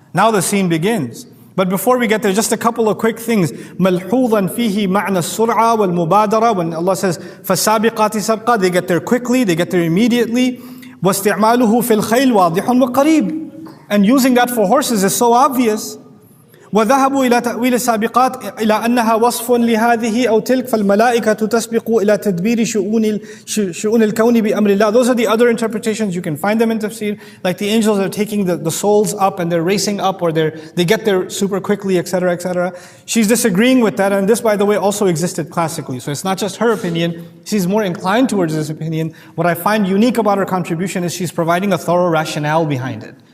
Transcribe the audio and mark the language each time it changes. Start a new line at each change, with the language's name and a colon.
English: Now the scene begins. But before we get there, just a couple of quick things.
Arabic: مَلْحُوظًا فِيهِ مَعْنَى السُّرْعَى وَالْمُبَادَرَةِ.
English: When Allah says
Arabic: فَالسَّابِقَاتِ سَبْقًا,
English: they get there quickly, they get there immediately.
Arabic: وَاسْتِعْمَالُهُ فِي الْخَيْلِ وَاضِحٌ وَقَرِيبٌ.
English: And using that for horses is so obvious.
Arabic: وذهبوا إلى تأويل السابقات إلى أنها وصف لهذه أو تلك فالملائكة تسبق إلى تدبير شؤون الكون بأمر الله.
English: Those are the other interpretations. You can find them in tafsir. Like the angels are taking the souls up and they're racing up, or they get there super quickly, etc., etc. She's disagreeing with that, and this, by the way, also existed classically. So it's not just her opinion. She's more inclined towards this opinion. What I find unique about her contribution is she's providing a thorough rationale behind it.